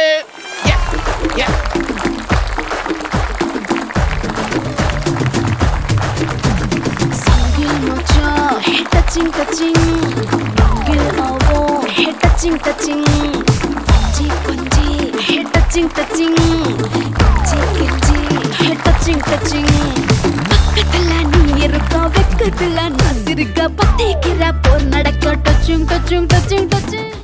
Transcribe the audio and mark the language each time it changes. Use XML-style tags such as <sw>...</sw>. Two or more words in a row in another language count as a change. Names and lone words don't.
<en>Touching, touching,</en> <ms>manggil awak,</ms> <en>hey touching, touching,</en> <ms>kunci, kunci,</ms> <en>hey touching, touching,</en> <ms>kunci, kunci,</ms> <en>hey touching, touching.</en> <ta>பக்கத்துல நீ இருக்கா, வெக்கத்துல நான் சிரிக்க, பத்தி கிரா போர் நடக்க,</ta> <en>touching, touching, touching, touching.</en>